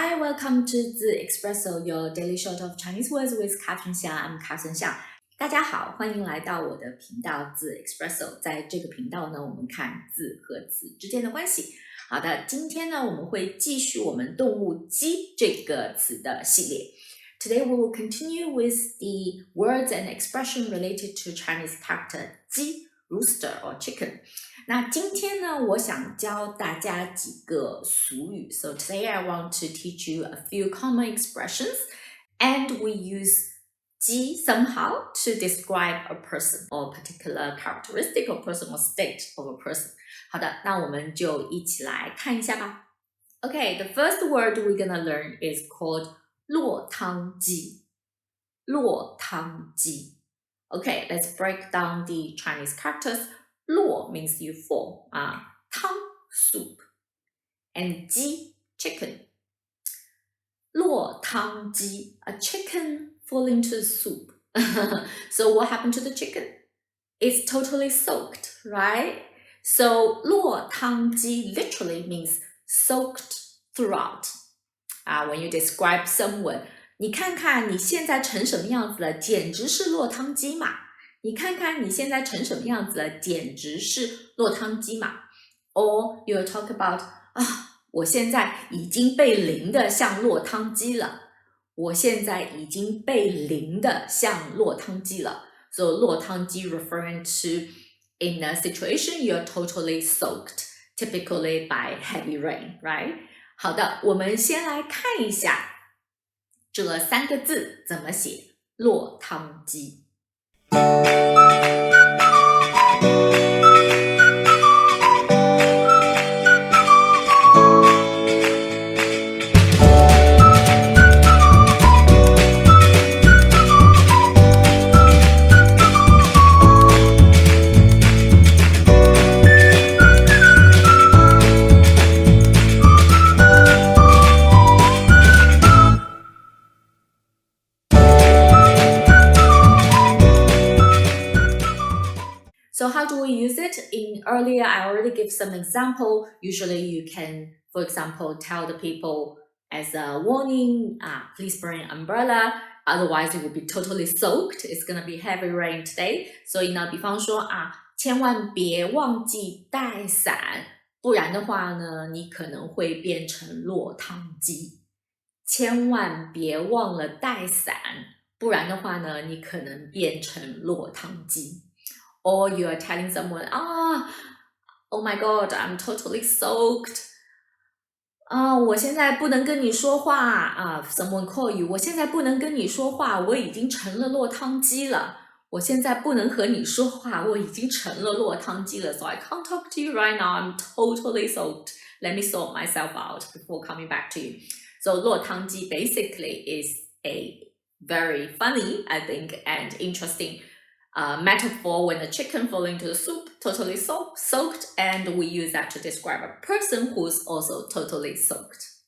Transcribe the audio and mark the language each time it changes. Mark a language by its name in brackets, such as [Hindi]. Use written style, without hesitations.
[English] welcome to the Espresso, your daily shot of Chinese words with Catherine Xiang. I'm Catherine Xiang. [Chinese] 大家好，欢迎来到我的频道字 Espresso。在这个频道呢，我们看字和词之间的关系。好的，今天呢，我们会继续我们动物鸡这个词的系列。 [English] Today we will continue with the words and expression related to Chinese character 鸡 Rooster or chicken. [Chinese] 那今天呢，我想教大家几个俗语。 [English] So today I want to teach you a few common expressions, and we use 鸡 somehow to describe a person or a particular characteristic or person or state of a person. [Chinese] 好的，那我们就一起来看一下吧。 [English] Okay, the first word we're gonna learn is called 落汤鸡。落汤鸡。Okay, let's break down the Chinese characters. 落 means you fall, 汤 soup, and 鸡 chicken. 落汤鸡, a chicken fall into the soup. So what happened to the chicken? It's totally soaked, right? So 落汤鸡 literally means soaked throughout. When you describe someone, [Chinese] 你看看你现在成什么样子了，简直是落汤鸡嘛。你看看你现在成什么样子了，简直是落汤鸡嘛。 [English] Or you talk about, [Chinese] 我现在已经被淋得像落汤鸡了。我现在已经被淋得像落汤鸡了。 [English] So 落汤鸡 referring to in a situation you're totally soaked, typically by heavy rain, right? [Chinese] 好的，我们先来看一下这三个字怎么写，落汤鸡。 [English] So how do we use it? Earlier, I already gave some example. Usually you can, for example, tell the people as a warning, please bring an umbrella. Otherwise, it will be totally soaked. It's going to be heavy rain today. [Chinese] 所以呢，比方说千万别忘记带伞，不然的话呢，你可能会变成落汤鸡。千万别忘了带伞，不然的话呢，你可能变成落汤鸡。 [English] Or you are telling someone, oh my God, I'm totally soaked. [Chinese] 我现在不能跟你说话 [English] someone call you, [Chinese] 我现在不能跟你说话，我已经成了落汤鸡了。我现在不能和你说话，我已经成了落汤鸡了。 [English] So I can't talk to you right now, I'm totally soaked. Let me sort myself out before coming back to you. So 落汤鸡 basically is a very funny, I think, and interesting metaphor when the chicken fall into the soup, totally soaked, and we use that to describe a person who's also totally soaked.